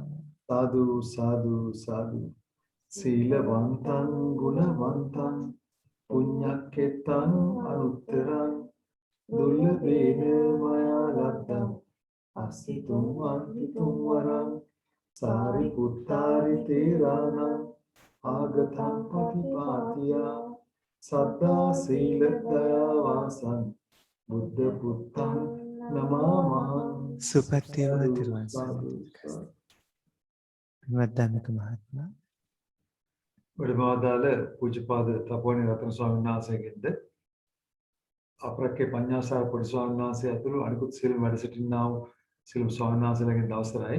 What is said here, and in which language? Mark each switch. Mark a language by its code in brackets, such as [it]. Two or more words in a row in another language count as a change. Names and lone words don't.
[pi] සාදු සාදු සාදු සීලවන්තං ගුණවන්තං පුඤ්ඤක්කෙතං අනුත්තරං දුර්ලභේන මයා ලබ්ධං අසිතුම් වන්තිතුම් වරං सारिपुत्तारि तेरानां आगतं पतिपातिया सद्दा शील दयावासं बुद्ध पुत्तं नमामः [si] සුපත්තිව තිරුවන් සරණයි. පින්වත් ධම්මික මහත්මයා වැඩමවදාළ පූජ්‍යපාද තපෝනි රතන ස්වාමීන් වහන්සේගෙන්ද අපරක්කේ පඤ්ඤාසාර පොඩි ස්වාමීන් වහන්සේ ඇතුළු අනිකුත් සියලුම වැඩ සිටින්නා වූ සියලුම ස්වාමීන් වහන්සේලාගෙන් අවසරයි.